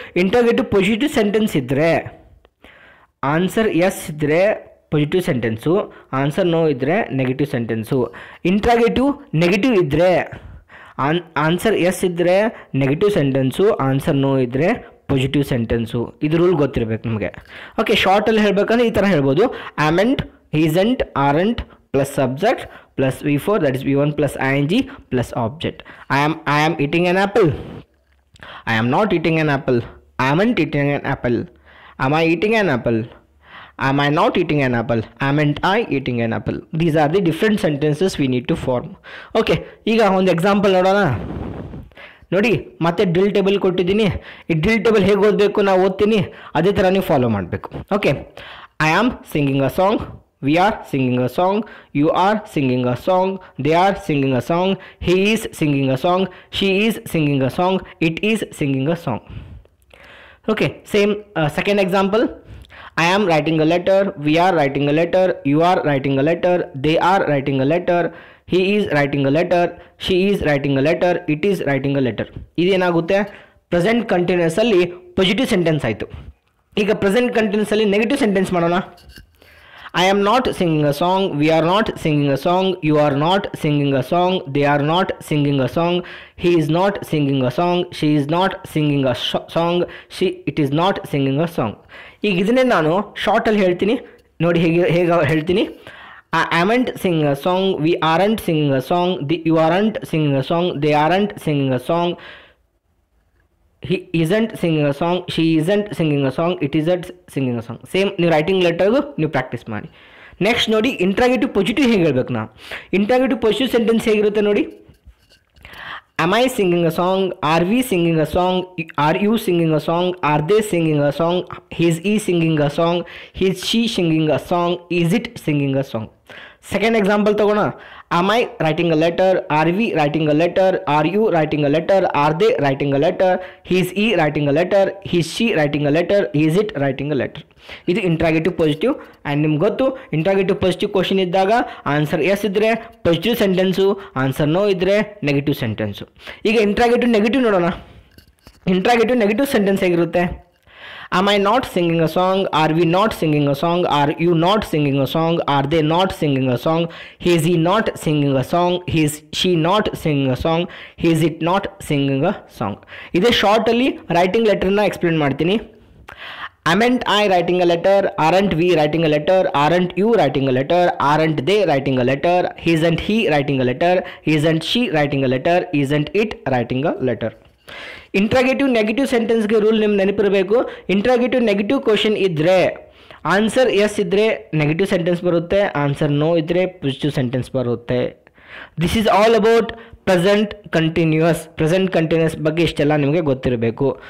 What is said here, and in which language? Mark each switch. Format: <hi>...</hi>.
<kn>Interrogative positive sentence ಇದ್ದರೆ answer S ಇದ್ದರೆ positive sentence, answer no ಇದ್ದರೆ ನೆಗೆಟಿವ್ ಸೆಂಟೆನ್ಸು. ಇಂಟ್ರಾಗೇಟಿವ್ ನೆಗೆಟಿವ್ ಇದ್ದರೆ answer S ಇದ್ದರೆ ನೆಗೆಟಿವ್ ಸೆಂಟೆನ್ಸು, ಆನ್ಸರ್ ನೋ ಇದ್ದರೆ positive sentence. ಇದು ರೂಲ್ ಗೊತ್ತಿರಬೇಕು ನಮಗೆ. ಓಕೆ, ಶಾರ್ಟಲ್ಲಿ ಹೇಳಬೇಕಂದ್ರೆ ಈ ಥರ ಹೇಳ್ಬೋದು.</kn> <en>Amn't, isn't, aren't plus subject plus V4 that is V1 plus ing plus object. I am eating an apple. I am not eating an apple. I amn't eating an apple. Am I eating an apple? Am I not eating an apple? Amn't I eating an apple? These are the different sentences we need to form.</en> <kn>Okay, ಈಗ ಒಂದು example ನೋಡೋಣ. ನೋಡಿ, ಮತ್ತೆ drill table ಕೊಟ್ಟಿದ್ದೀನಿ. ಈ drill table ಹೇಗೆ ಓದಬೇಕು ನಾವು ಓದ್ತೀನಿ, ಅದೇ ಥರ ನೀವು ಫಾಲೋ ಮಾಡಬೇಕು.</kn> <en>Okay, I am singing a song, we are singing a song, you are singing a song, they are singing a song, he is singing a song, she is singing a song, it is singing a song. Okay, same second example. I am writing a letter, we are writing a letter, you are writing a letter, they are writing a letter, he is writing a letter, she is writing a letter, it is writing a letter.</en> <kn>ಇದೇನಾಗುತ್ತೆ, present continuous ಅಲ್ಲಿ positive sentence ಆಯಿತು. ಈಗ present continuous ಅಲ್ಲಿ negative sentence ಮಾಡೋಣ.</kn> <en>I am not singing a song, we are not singing a song, you are not singing a song, they are not singing a song, he is not singing a song, she is not singing a song, it is not singing a song.</en> <kn>ಈಗ ಇದನ್ನೇ ನಾನು ಶಾರ್ಟಲ್ಲಿ ಹೇಳ್ತೀನಿ ನೋಡಿ, ಹೇಗೆ ಹೇಳ್ತೀನಿ.</kn> <en>I amn't singing a song, we aren't singing a song, you aren't singing a song, they aren't singing a song, he isn't singing a song, she isn't singing a song, it isn't singing a song.</en> <kn>Same ನೀವು writing ಲೆಟರ್ಗೂ ನೀವು practice ಮಾಡಿ. Next ನೋಡಿ, interrogative positive ಹೇಗೆ ಹೇಳ್ಬೇಕು ನಾವು. Interrogative positive sentence ಹೇಗಿರುತ್ತೆ ನೋಡಿ.</kn> <en>Am I singing a song? Are we singing a song? Are you singing a song? Are they singing a song? Is he singing a song? Is she singing a song? Is it singing a song?</en> <kn>Second example ತಗೋಣ.</kn> <en>Am I writing a letter? Are we writing a letter? Are you writing a letter? Are they writing a letter? Is he writing a letter? Is she writing a letter? Is it writing a letter?</en> <kn>ಇದು interrogative positive. And ನಿಮ್ಗೆ ಗೊತ್ತು, interrogative positive question ಇದ್ದಾಗ answer S ಇದ್ದರೆ positive sentence, answer no ಇದ್ದರೆ negative sentence. ಈಗ interrogative negative ನೋಡೋಣ. Interrogative negative sentence ಹೇಗಿರುತ್ತೆ.</kn> <en>Am I not singing a song? Are we not singing a song? Are you not singing a song? Are they not singing a song? Is he not singing a song? Is she not singing a song? Is it not singing a song?</en> <kn>ಇದೇ ಶಾರ್ಟಲ್ಲಿ writing ಲೆಟರ್ನ explain ಮಾಡ್ತೀನಿ.</kn> <en>Amn't I writing a letter? Aren't we writing a letter? Aren't you writing a letter? Aren't they writing a letter? Isn't he writing a letter? Isn't she writing a letter? Isn't it writing a letter?</en> <kn>Interrogative negative ಸೆಂಟೆನ್ಸ್ಗೆ rule ನಿಮ್ಗೆ ನೆನಪಿರಬೇಕು. Interrogative negative question ಇದ್ದರೆ answer S ಇದ್ದರೆ negative sentence ಬರುತ್ತೆ, answer no ಇದ್ದರೆ positive sentence ಬರುತ್ತೆ. This is all about present continuous ಬಗ್ಗೆ ಇಷ್ಟೆಲ್ಲ ನಿಮಗೆ ಗೊತ್ತಿರಬೇಕು.</kn>